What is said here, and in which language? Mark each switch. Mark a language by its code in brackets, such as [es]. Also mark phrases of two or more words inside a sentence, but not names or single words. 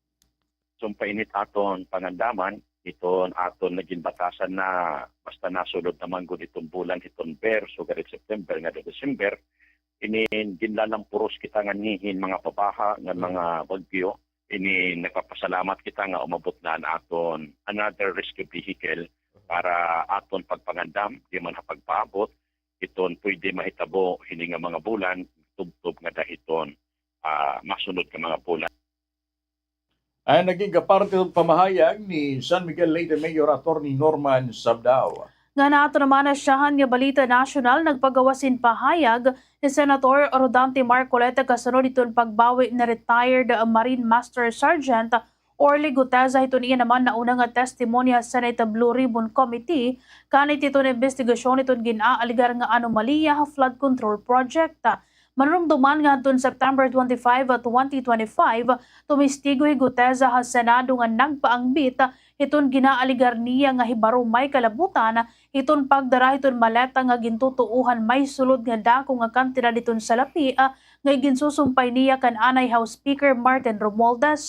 [war] Sumpainit aton pangandaman iton aton naging batasan na basta nasulod naman gud itong bulan iton Ber so galit September nga December ini ginlalang puros kita nga nihin mga pabaha nga mga bagyo ini nagpapasalamat kita nga umabot na aton [en] another rescue vehicle [war] para aton pagpangandam di man pagpaabot iton pwede mahitabo hini nga mga bulan tubtob nga dahiton masunod ka mga bulan. Ay naging kaparte ng pamahayag ni San Miguel Leyte Mayor Attorney Norman Sabdao. Nga nato naman na siyahan nga balita nasyonal nagpagawasin pahayag ni Senator Rodante Marcoleta kasunod iton pagbawi na retired Marine Master Sergeant Orly Guteza ito niya naman na unang nga testimonya sa Senate Blue Ribbon Committee kanit ito na investigasyon ito ginaaligar nga anomalya [en] flood control project. [war] Manumduman nga atun September 25, 2025, tumistigoy Guteza sa Senado nga nagpaangbit iton ginaaligar niya nga hibaro may kalabutan iton pagdara iton maleta nga gintutuuhan may sulod nga dako nga kantidad iton salapi nga ginsusumpay niya kan anay House Speaker Martin Romualdez.